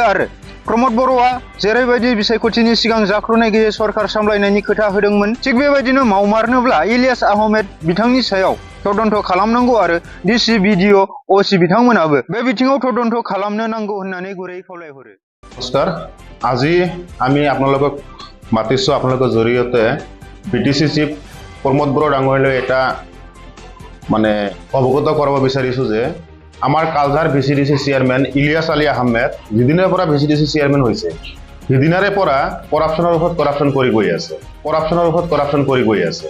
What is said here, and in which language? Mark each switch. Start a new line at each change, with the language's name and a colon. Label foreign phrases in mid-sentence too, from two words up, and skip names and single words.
Bodo: आरो प्रमोद बर'आ जेरैबायदि बिसायख'थिनि सिगां जाख्ल'नाय गैयै सरकार सामलायनायनि खोथा होदोंमोन, थिग बेबायदिनो मावमारनोब्ला इलियास आहमेद बिथांनि सायाव तदन्त खालामनांगौ आरो डिसि, बिडिअ, असि बिथांमोनाबो बे बिथिङाव तदन्त खालामनो नांगौ होननानै गुरै खावलायहरो।
Assamese: নমস্কাৰ, আজি আমি আপোনালোকক মাতিছোঁ আপোনালোকৰ জৰিয়তে
English: BTC chief
Assamese: প্ৰমোদ বড়ো ডাঙৰীয়ালৈ এটা অৱগত কৰাব বিচাৰিছোঁ যে আমাৰ কালধাৰ
English: VCDC chairman
Assamese: ইলিয়াছ আলী আহমেদ যিদিনাৰ পৰা
English: VCDC chairman
Assamese: হৈছে সিদিনাৰে পৰা কৰাপশ্যনৰ ওপৰত কৰাপশ্যন কৰি গৈ আছে।